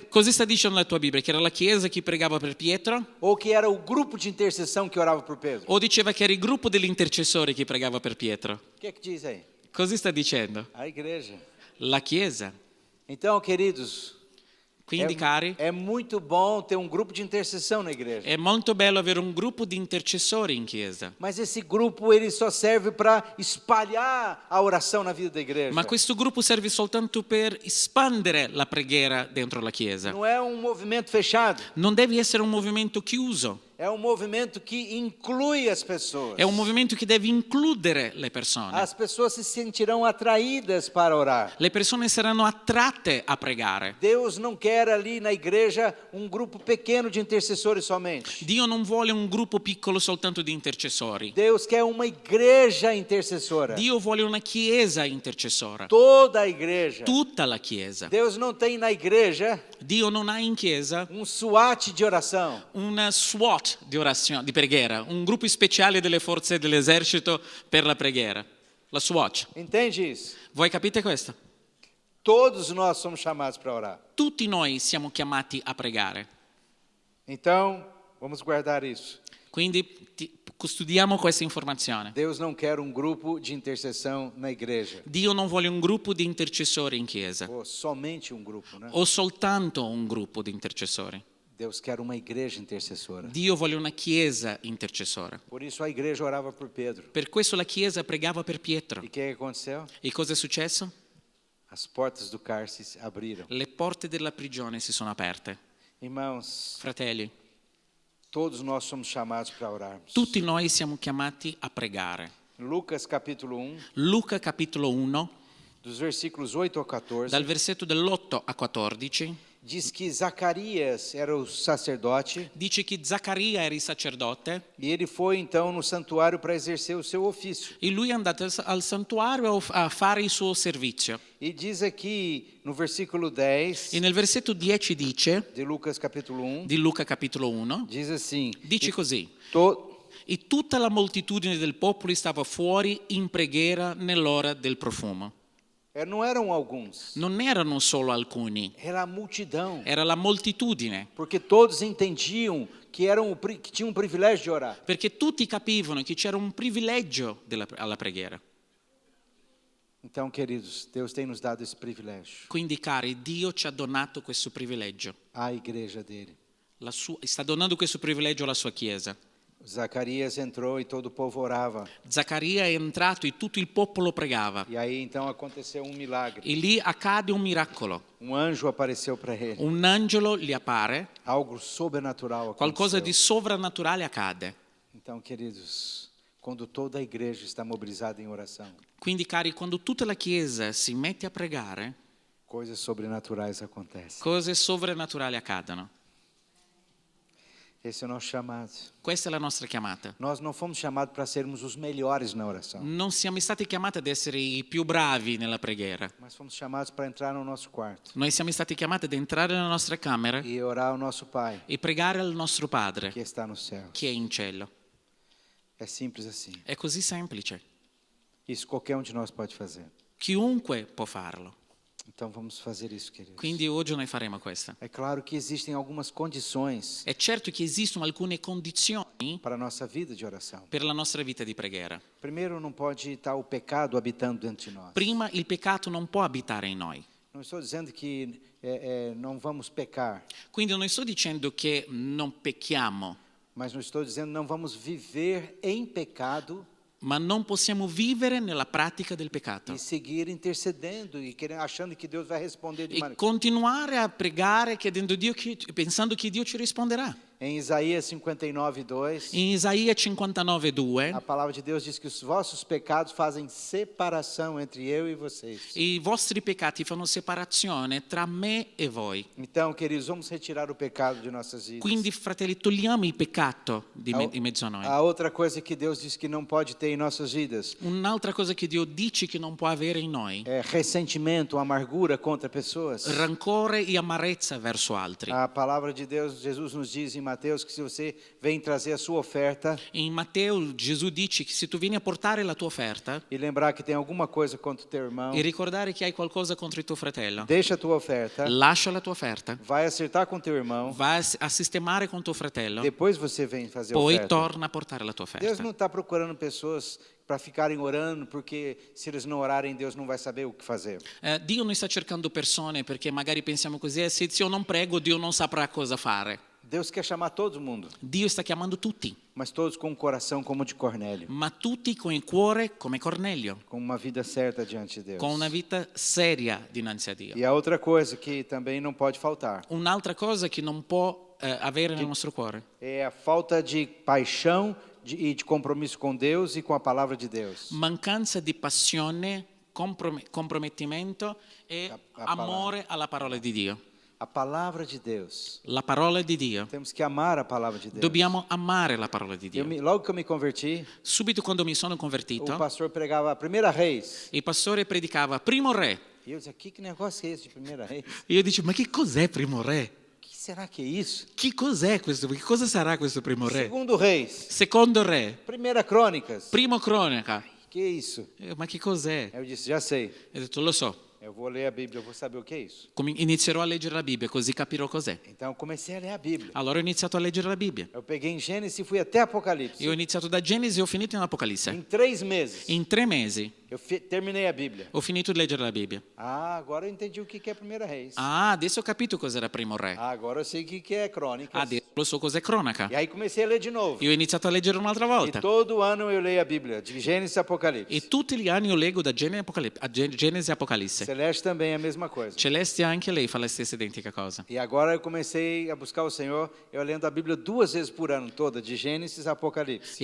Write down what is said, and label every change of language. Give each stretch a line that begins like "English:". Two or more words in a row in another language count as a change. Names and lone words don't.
Italian: Cosa sta dicendo la tua Bibbia? Che era la Chiesa che pregava per Pietro?
Portuguese: Ou que era o grupo de intercessão que orava por Pedro?
Italian: O diceva che era il gruppo degli intercessori che pregava per Pietro?
Portuguese: O que diz aí?
Italian: Cosa sta dicendo?
Portuguese: A igreja.
Italian: La Chiesa.
Portuguese: Então, queridos,
Italian: Quindi, cari,
Portuguese: é muito bom ter um grupo de intercessão na igreja.
Italian: è molto bello avere un gruppo di intercessori in Chiesa.
Portuguese: Mas esse grupo ele só serve para espalhar a oração na vida da igreja.
Italian: Ma questo gruppo serve soltanto per espandere la preghiera dentro la Chiesa.
Portuguese: Não é um movimento fechado.
Italian: Non deve essere un movimento chiuso.
Portuguese: É um movimento que inclui as pessoas.
Italian: È un movimento che deve includere le persone.
Portuguese: As pessoas se sentirão atraídas para orar.
Italian: Le persone saranno attratte a pregare.
Portuguese: Deus não quer ali na igreja um grupo pequeno de intercessores somente.
Italian: Dio non vuole un gruppo piccolo soltanto di intercessori.
Portuguese: Deus quer uma igreja intercessora.
Italian: Dio vuole una chiesa intercessora.
Portuguese: Toda a igreja.
Italian: Tutta la chiesa.
Portuguese: Deus não tem na igreja
Italian: Dio non ha in chiesa
Portuguese: um SWAT de oração.
Italian: una SWAT di orazione, di preghiera, un gruppo speciale delle forze dell'esercito per la preghiera. La SWAT.
Portuguese: Entende isso?
Italian: Voi capite questo?
Portuguese: Todos nós somos chamados para orar.
Italian: Tutti noi siamo chiamati a pregare.
Portuguese: Então, vamos guardar isso.
Italian: Quindi custodiamo questa informazione.
Portuguese: Deus não quer um grupo de intercessão na igreja.
Italian: Dio non vuole un gruppo di intercessori in chiesa
Portuguese: Ou somente um grupo, né?
Italian: o soltanto un gruppo di intercessori.
Portuguese: Deus quer uma igreja intercessora.
Italian: Dio vuole una chiesa intercessora.
Portuguese: Por isso a igreja orava por Pedro.
Italian: Per questo la chiesa pregava per Pietro.
Portuguese: E o que aconteceu?
Italian: E cosa è successo?
Portuguese: As portas do cárcere se abriram.
Italian: Le porte della prigione si sono aperte.
Portuguese: Irmãos,
Italian: Fratelli,
Portuguese: todos nós somos chamados para orarmos.
Italian: tutti noi siamo chiamati a pregare.
Portuguese: Lucas capítulo 1,
Italian: Luca capitolo 1,
Portuguese: dos versículos 8 ao 14,
Italian: dal versetto dell'8 a 14,
Portuguese: diz que Zacarias era o sacerdote
Italian: dice che Zaccaria era il sacerdote
Portuguese: e ele foi então no santuário para exercer o seu ofício.
Italian: e lui è andato al santuario a fare il suo servizio.
Portuguese: E diz aqui no versículo 10
Italian: E nel versetto 10 dice,
Portuguese: de Lucas capítulo 1,
Italian: di Luca capitolo 1,
Portuguese: diz assim:
Italian: dice così:
Portuguese: to-
Italian: e tutta la moltitudine del popolo stava fuori in preghiera nell'ora del profumo.
Portuguese: não eram alguns,
Italian: Non erano solo alcuni,
Portuguese: era a multidão,
Italian: era la moltitudine,
Portuguese: porque todos entendiam que que tinham um privilégio de orar.
Italian: perché tutti capivano che c'era un privilegio alla preghiera.
Portuguese: Então, queridos, Deus tem nos dado esse privilégio.
Italian: Quindi, cari, Dio ci ha donato questo privilegio.
Portuguese: A igreja dele.
Italian: Sta donando questo privilegio alla sua chiesa.
Portuguese: Zacarias entrou e todo o povo orava.
Italian: Zaccaria è entrato e tutto il popolo pregava.
Portuguese: E aí então aconteceu um milagre.
Italian: E lì accade un miracolo.
Portuguese: Um anjo apareceu para ele.
Italian: Un angelo gli appare,
Portuguese: Algo sobrenatural
Italian: qualcosa
Portuguese: aconteceu.
Italian: di sovrannaturale accade.
Portuguese: Então, queridos, quando toda a igreja está mobilizada em oração,
Italian: Quindi, cari, quando tutta la chiesa si mette a pregare,
Portuguese: coisas sobrenaturais acontecem.
Italian: cose sovrannaturali accadono.
Portuguese: Esse é o nosso chamado.
Italian: Questa è la nostra chiamata.
Portuguese: Nós não fomos chamados para sermos os melhores na oração,
Italian: Non siamo stati chiamati ad essere i più bravi nella preghiera.
Portuguese: mas fomos chamados para entrar no nosso quarto
Italian: Noi siamo stati chiamati ad entrare nella nostra camera
Portuguese: e orar ao nosso Pai,
Italian: e pregare al nostro Padre
Portuguese: que está no céu.
Italian: che è in cielo.
Portuguese: É simples assim.
Italian: È così semplice.
Portuguese: Isso qualquer um de nós pode fazer.
Italian: Chiunque può farlo.
Portuguese: Então vamos fazer isso, queridos.
Italian: Quindi oggi noi faremo questo.
Portuguese: É claro que existem algumas condições
Italian: È certo che esistono alcune condizioni
Portuguese: para a nossa vida de oração.
Italian: per la nostra vita di preghiera.
Portuguese: Primeiro, não pode estar o pecado habitando dentro de nós.
Italian: Prima, il peccato non può abitare in noi.
Portuguese: Não estou dizendo que não vamos pecar,
Italian: Quindi non sto dicendo che non pecchiamo,
Portuguese: mas não estou dizendo não vamos viver em pecado
Italian: ma non possiamo vivere nella pratica del peccato
Portuguese: e seguir intercedendo e achando que Deus vai responder de
Italian: e
Portuguese: maneira.
Italian: continuare a pregare chiedendo Dio pensando che Dio ci risponderà.
Portuguese: Em Isaías 59:2,
Italian: In Isaia 59:2,
Portuguese: a palavra de Deus diz que os vossos pecados fazem separação entre eu e vocês.
Italian: i vostri peccati fanno separazione tra me e voi.
Portuguese: Então, queridos, vamos retirar o pecado de nossas vidas.
Italian: Quindi, fratelli, togliamo il peccato di mezzo a noi.
Portuguese: A outra coisa que Deus diz que não pode ter em nossas vidas
Italian: Un'altra cosa che Dio dice che non può avere in noi:
Portuguese: é ressentimento, amargura contra pessoas.
Italian: rancore e amarezza verso altri.
Portuguese: A palavra de Deus, Jesus nos diz em Mateus que se você vem trazer a sua oferta
Italian: In Matteo Gesù dice che se tu vieni a portare la tua offerta
Portuguese: e lembrar que tem alguma coisa contra o teu irmão,
Italian: e ricordare che hai qualcosa contro il tuo fratello,
Portuguese: deixa a tua oferta,
Italian: lascia la tua offerta,
Portuguese: vai acertar com teu irmão,
Italian: vai a sistemare con tuo fratello,
Portuguese: depois você vem fazer a
Italian: poi
Portuguese: oferta.
Italian: torna a portare la tua
Portuguese: Deus
Italian: offerta.
Portuguese: não está procurando pessoas para ficarem orando, porque se eles não orarem, Deus não vai saber o que fazer.
Italian: Dio non sta cercando persone perché magari pensiamo così, se io non prego Dio non saprà cosa fare.
Portuguese: Deus quer chamar todo mundo,
Italian: Dio sta chiamando tutti,
Portuguese: mas todos com um coração como o de Cornélio,
Italian: ma tutti con il cuore come Cornelio,
Portuguese: com uma vida certa diante de Deus.
Italian: con una vita seria dinanzi a Dio.
Portuguese: E a outra coisa que também não pode faltar
Italian: Un'altra cosa che non può avere nel nostro cuore
Portuguese: é a falta de paixão e de compromisso com Deus e com a palavra de Deus.
Italian: mancanza di passione, compromettimento e La amore alla parola di Dio.
Portuguese: A palavra de Deus.
Italian: La parola di Dio.
Portuguese: Temos que amar a palavra de Deus.
Italian: Dobbiamo amare la parola di Dio.
Portuguese: Logo que eu me converti,
Italian: Subito quando mi sono
Portuguese: o
Italian: convertito,
Portuguese: pastor pregava a primeira Reis.
Italian: il pastore predicava Primo Re.
Portuguese: E eu dizia, que negócio é esse de primeira Reis?
Italian: Io dicevo, ma che cos'è Primo Re?
Portuguese: O que será que é isso?
Italian: Che cos'è questo? Che cosa sarà questo Primo Re?
Portuguese: Segundo Reis.
Italian: Secondo Re.
Portuguese: Primeira Crônicas.
Italian: Primo Cronaca.
Portuguese: Que é isso?
Italian: Ma che cos'è?
Portuguese: Eu disse, já sei.
Italian: Ho detto, lo so.
Portuguese: Eu vou ler a Bíblia, eu vou saber o que é isso.
Italian: Inizierò a leggere la Bibbia, così capirò cos'è.
Portuguese: Então eu comecei a ler a Bíblia.
Italian: Allora ho iniziato a leggere la Bibbia.
Portuguese: Eu peguei em Gênesis e fui até Apocalipse.
Italian: Io ho iniziato da Genesi e ho finito in Apocalisse.
Portuguese: Em 3 meses,
Italian: In 3 mesi
Portuguese: eu terminei a Bíblia.
Italian: ho finito di leggere la Bibbia.
Portuguese: Ah, agora eu entendi o que é Primeira Reis.
Italian: Ah, adesso ho capito cos'era Primo Re.
Portuguese: Ah, agora eu sei o que é Crônicas.
Italian: Adesso lo so cos'è Cronaca.
Portuguese: E aí comecei a ler de novo.
Italian: Io ho iniziato a leggere un'altra
Portuguese: E
Italian: volta.
Portuguese: todo ano eu leio a Bíblia, de Gênesis a Apocalipse.
Italian: E tutti gli anni io leggo da Genesi e Apocalisse.
Portuguese: Celeste também é a mesma coisa.
Italian: Celeste anche lei fa la stessa identica cosa.
Portuguese: E agora eu comecei a buscar o Senhor, eu lendo a Bíblia 2 vezes por ano, toda, de Gênesis a Apocalipse.